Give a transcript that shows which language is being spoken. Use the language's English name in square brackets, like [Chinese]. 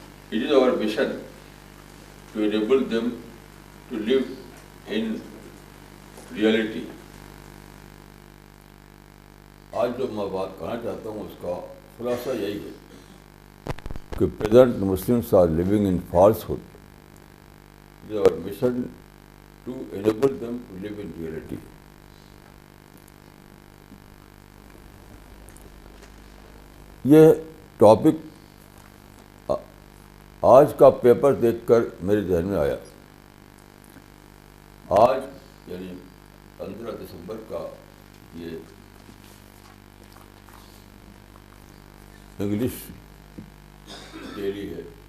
[English] It is our mission to enable them to live in reality. [Urdu] آج جو میں بات کرنا چاہتا ہوں اس کا خلاصہ یہی ہے کہ [English] present Muslims are living in falsehood. It is our mission to enable them to live in reality. [Urdu] یہ ٹاپک آج کا پیپر دیکھ کر میرے ذہن میں آیا. آج یعنی 15 دسمبر کا یہ انگلش ڈیلی ہے.